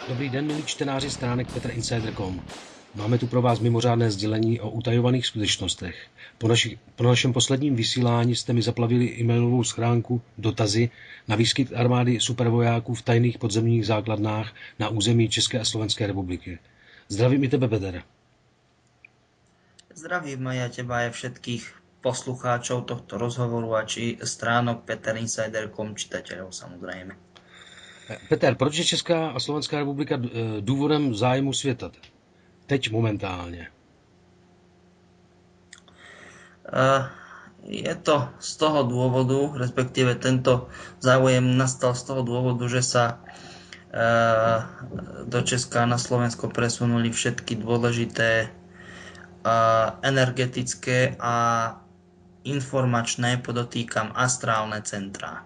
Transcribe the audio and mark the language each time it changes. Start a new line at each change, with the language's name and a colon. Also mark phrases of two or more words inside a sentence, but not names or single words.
Czech: den, milí čtenáři stránek PetrInsider.com. Máme tu pro vás mimořádné sdělení o utajovaných skutečnostech. Po našem posledním vysílání jste mi zaplavili e-mailovou schránku dotazy na výskyt armády supervojáků v tajných podzemních základnách na území České a Slovenské republiky. Zdravím i tebe, Peter.
Slovak: Zdravím aj ja teba aj všetkých poslucháčov tohto rozhovoru a či stránok PetrInsider.com, čitateľov samozrejme.
Czech: Peter, proč je Česká a Slovenská republika důvodem zájmu světa? Teď momentálně.
Slovak: Je to z toho dôvodu, respektíve tento záujem nastal z toho dôvodu, že sa do Česka a na Slovensko presunuli všetky dôležité energetické a informačné, podotýkam, astrálne centrá.